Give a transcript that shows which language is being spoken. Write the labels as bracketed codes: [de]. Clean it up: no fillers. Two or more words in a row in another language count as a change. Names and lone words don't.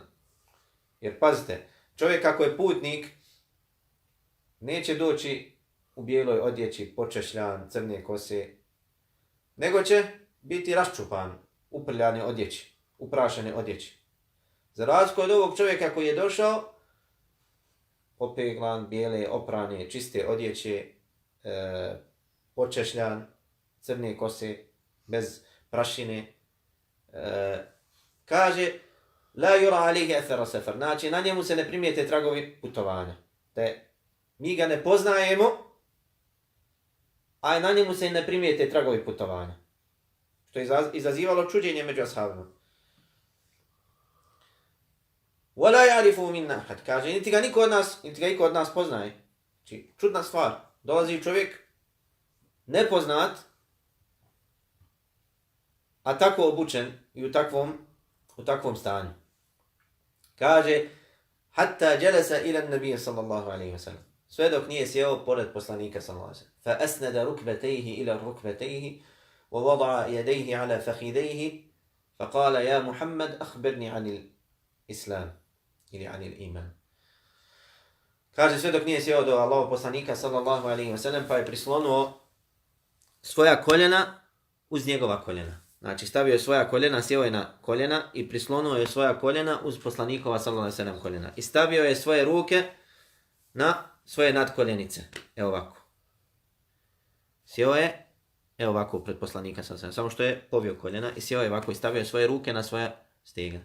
[bs] Jer pazite, čovjek ako je putnik, neće doći u bijeloj odjeći, počešljan, crne kose, nego će biti raščupan, uprljane odjeći, uprašene odjeći. Za razliku od ovog čovjeka koji je došao, opeglan, bijele, oprane, čiste odjeće, počešljan, crne kose, bez prašine, kaže [ar] لا يرى عليه أثر السفر, [bs] znači na njemu se ne primijete tragovi putovanja. Te mi ga ne poznajemo, a na njemu se ne primijete tragovi putovanja. Što je izazivalo čuđenje među ashabima. [ar] ولا يعرف منا أحد, [bs] kaže niti ga niko od nas poznaje. Znači, čudna stvar. Dolazi čovjek nepoznat, a tako obučen i u takvom stanju. Kaže, [ar] حتى جلس إلى النبي صلى الله عليه وسلم. [bs] Sve dok nije sjeo pored poslanika [ar] صلى الله عليه وسلم. فأسند ركبتيه إلى ركبتيه، ووضع يديه على فخذيه، فقال يا محمد، أخبرني عن الإسلام, ili عن الإيمان. [bs] Kaže, sve dok nije sjeo do Allahov poslanika [ar] صلى الله عليه وسلم, [bs] pa je prislonuo svoja koljena uz njegova koljena. Znači, stavio je svoja koljena, sjeo je na koljena i prislonuo je svoja koljena uz poslanikova [ar] صلى الله عليه وسلم [bs] koljena. I stavio je svoje ruke na svoje nadkoljenice. Evo ovako. Sjeo je, evo ovako pred poslanika [ar] صلى الله عليه وسلم, [bs] samo što je povio koljena i sjeo je ovako i stavio je svoje ruke na svoja stegna.